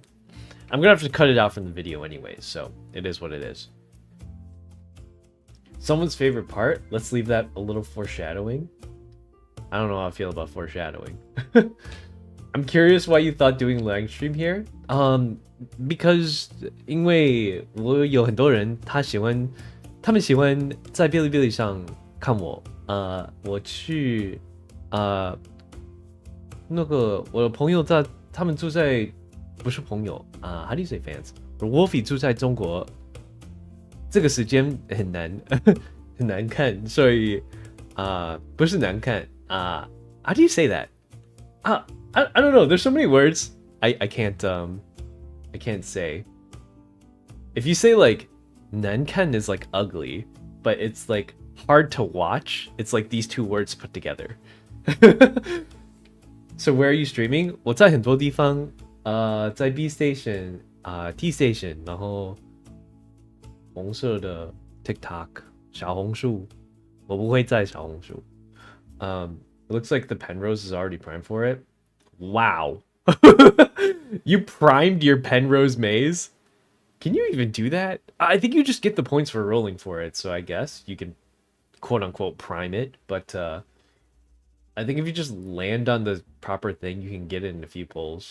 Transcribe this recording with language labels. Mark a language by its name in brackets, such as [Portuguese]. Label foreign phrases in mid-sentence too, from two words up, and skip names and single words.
[English] I'm gonna have to cut it out from the video anyways, so it is what it is. Someone's favorite part? Let's leave that a little foreshadowing. I don't know how I feel about foreshadowing. I'm curious why you thought doing live stream here. [Chinese] Because 因为我有很多人他们喜欢在哔哩哔哩上看我。我去那个我的朋友他们住在不是朋友 [English] how do you say fans? [Chinese] Wolfie 住在中国。这个时间很难很难看，所以不是难看 [English] how do you say that? I don't know. There's so many words I can't say. If you say like 难看 is like ugly, but it's like hard to watch. It's like these two words put together. So where are you streaming? [Chinese] 我在很多地方在 B Station T Station 然后红色的 TikTok 小红书我不会在小红书 [English] it looks like the Penrose is already primed for it. Wow. You primed your Penrose maze? Can you even do that? I think you just get the points for rolling for it, so I guess you can quote-unquote prime it, but I think if you just land on the proper thing, you can get it in a few pulls.